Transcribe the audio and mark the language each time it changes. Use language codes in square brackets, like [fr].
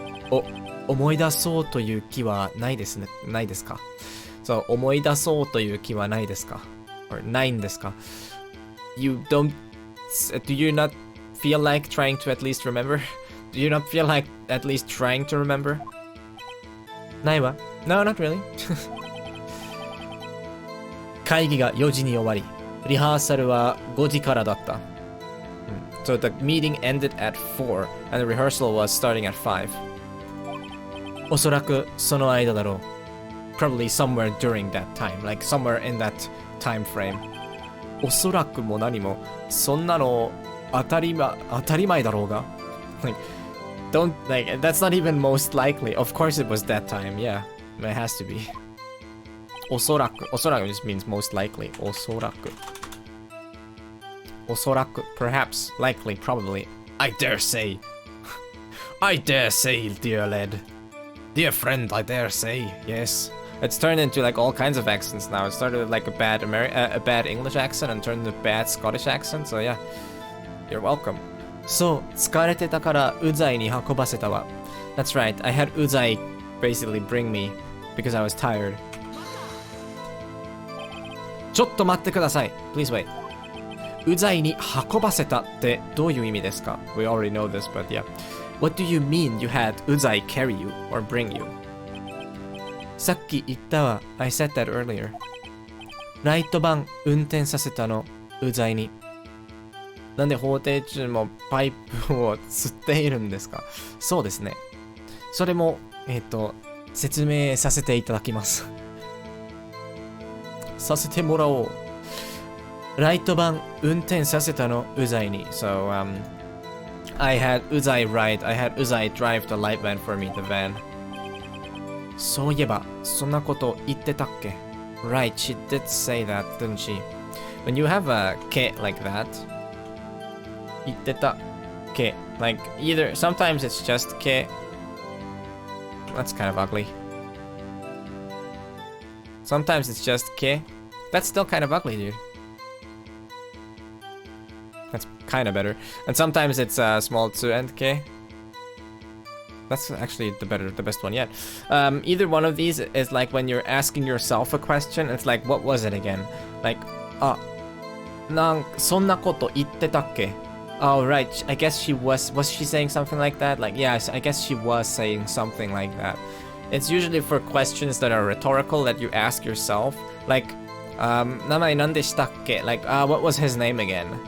[ja] Oh, 思い出そうという気はないですか? [en] So [ja] 思い出そうという気はないですか [en] or [ja] ないんですか [en] You don't... Do you not feel like trying to at least remember? Do you not feel like at least trying to remember? [ja] ないわ [en] No, not really. [ja] 会議が4時に終わり、リハーサルは5時からだった。 [en] So the meeting ended at 4 and the rehearsal was starting at 5. [ja] おそらくその間だろう。 [en] Probably somewhere during that time, like somewhere in that time frame. [ja] おそらくも何も、そんなの当たり前だろうが。 [en] Like, don't, like, that's not even most likely. Of course it was that time, yeah. It has to be. おそらく just means most likely. おそらく perhaps, likely, probably. I dare say. I dare say, dear lad. Dear friend, I dare say. Yes. It's turned into like all kinds of accents now. It started with like a bad English accent and turned into a bad Scottish accent. So yeah, you're welcome. [ja] そう、疲れてたからうざいに運ばせたわ。 [en] That's right. I had うざい basically bring me because I was tired. [ja] ちょっと待ってください。 [en] Please wait. [ja] うざいに運ばせたってどういう意味ですか [en] We already know this, but yeah. What do you mean you had うざい carry you or bring you? [ja] さっき言ったわ。 [en] I said that earlier. [ja] ライトバン運転させたの。うざいに。なんで法廷中もパイプを吸っているんですかそうですね。それも、説明させていただきます。させてもらおう。ライトバン運転させたのうざいに。 [en] So, I had うざい ride. I had うざい drive the light van for me, the van. [ja] そういえば、そんなこと言ってたっけ [en] Right, she did say that, didn't she? When you have a kit like that, [ja] 言ってたっけ [en] Like, either, sometimes it's just け That's kind of ugly. Sometimes it's just け That's still kind of ugly, dude. That's kind of better. And sometimes it's small 2 and け That's actually the best one yet. Either one of these is like when you're asking yourself a question, it's like, what was it again? Like, [ja] そんなこと言ってたっけ [en] Oh, right. I guess she was she saying something like that? Like, yeah, I guess she was saying something like that. It's usually for questions that are rhetorical that you ask yourself. Like, [ja] 名前何でしたっけ [en] Like, what was his name again?